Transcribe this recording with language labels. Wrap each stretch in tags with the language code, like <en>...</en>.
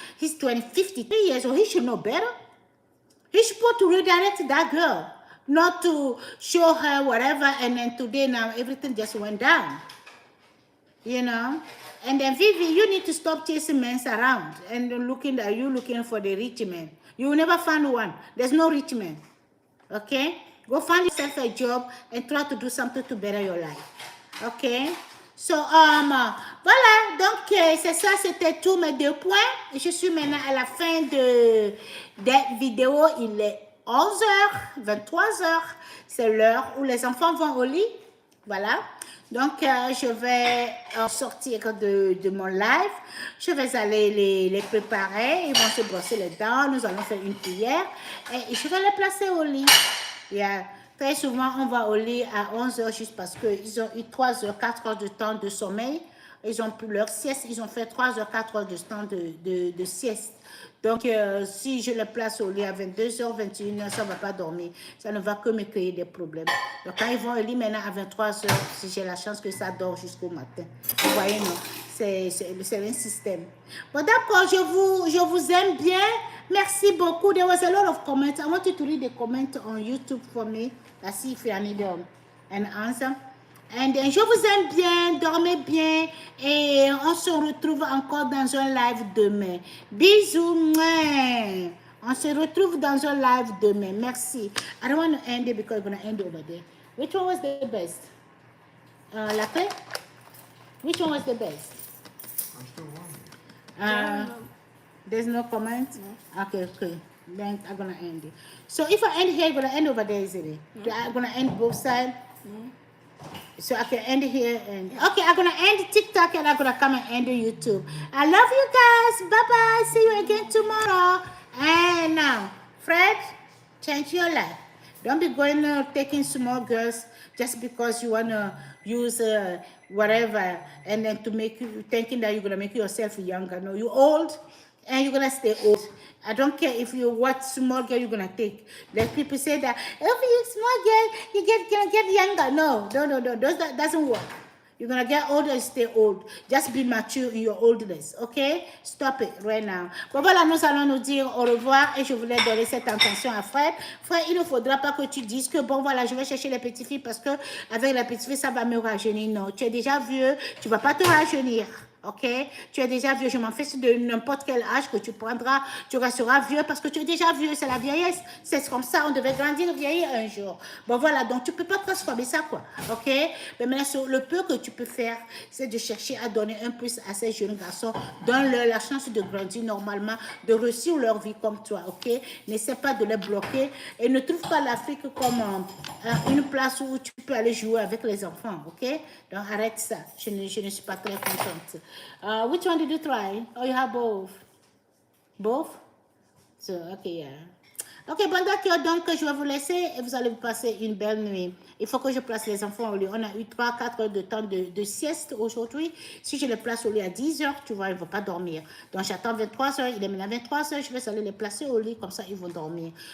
<en>He's 53 years old. He should know better. He's supposed to redirect that girl, not to show her whatever, and then today now everything just went down. You know? And then Vivi, you need to stop chasing men around and looking for the rich man. You will never find one. There's no rich man. Okay? Go find yourself a job and try to do something to better your life. Okay? So, voilà.</en> <fr>Donc, c'est ça, c'était tous mes 2 points. Je suis maintenant à la fin de vidéo. Il est 11h, 23h. C'est l'heure où les enfants vont au lit. Voilà. Donc, je vais sortir de mon live. Je vais aller les préparer. Ils vont se brosser les dents. Nous allons faire une prière. Et je vais les placer au lit. Yeah. Très souvent, on va au lit à 11h juste parce qu'ils ont eu 3 heures, 4 heures de temps de sommeil. Ils ont pris leur sieste. Ils ont fait 3 heures, 4 heures de temps de sieste. Donc, si je les place au lit à 22h, 21h, ça ne va pas dormir. Ça ne va que me créer des problèmes. Donc, quand ils vont au lit maintenant à 23h, si j'ai la chance que ça dort jusqu'au matin. Vous voyez, non? C'est un système. Bon, d'accord, je vous aime bien. Merci beaucoup.</fr> <en>There was a lot of comments. I want you to read the comment on YouTube for me. Let's see if I need an answer. And then,</en> <fr>je vous aime bien, dormez bien et on se retrouve encore dans un live demain. Bisous. On se retrouve dans un live demain. Merci.</fr> <en>I don't want to end it because I'm going to end over there. Which one was the best?</en> <fr>La paix?</fr> <en>Which one was the best? I'm still wondering. There's no comment? No. Okay. Then I'm going to end it. So if I end here, I'm going to end over there, isn't it? No. I'm going to end both sides. No. So I can end here and okay, I'm gonna end TikTok and I'm gonna come and end YouTube. I love you guys. Bye bye. See you again tomorrow. And now, Fred, change your life. Don't be going taking small girls just because you wanna use whatever and then to make you thinking that you're gonna make yourself younger. No, you're old and you're gonna stay old. I don't care if you what small girl you're gonna take. Like people say that if you're small girl, you gonna get younger. No. That doesn't work. You're gonna get older and stay old. Just be mature in your oldness. Okay? Stop it right now.</en> <fr>Bon voilà, nous allons nous dire au revoir et je voulais donner cette intention à Fred. Fred, il ne faudra pas que tu dises que bon voilà, je vais chercher les petites filles parce que avec les petites filles ça va me rajeunir. Non, tu es déjà vieux, tu vas pas te rajeunir. Ok, tu es déjà vieux, je m'en fiche de n'importe quel âge que tu prendras, tu resteras vieux parce que tu es déjà vieux, c'est la vieillesse, c'est comme ça, on devait grandir, vieillir un jour. Bon voilà, donc tu peux pas transformer ça quoi, ok. Mais maintenant, le peu que tu peux faire, c'est de chercher à donner un plus à ces jeunes garçons, donne-leur la chance de grandir normalement, de réussir leur vie comme toi, ok. N'essaie pas de les bloquer et ne trouve pas l'Afrique comme une place où tu peux aller jouer avec les enfants, ok. Donc arrête ça, je ne suis pas très contente.</fr> <en>Which one did you try? Oh, you have both. Both? So, okay, yeah.</en> <fr>Ok, bon d'accord, donc je vais vous laisser et vous allez vous passer une belle nuit. Il faut que je place les enfants au lit. On a eu 3-4 heures de temps de sieste aujourd'hui. Si je les place au lit à 10 heures, tu vois, ils ne vont pas dormir. Donc j'attends 23 heures, il est maintenant 23 heures, je vais aller les placer au lit, comme ça ils vont dormir.</fr>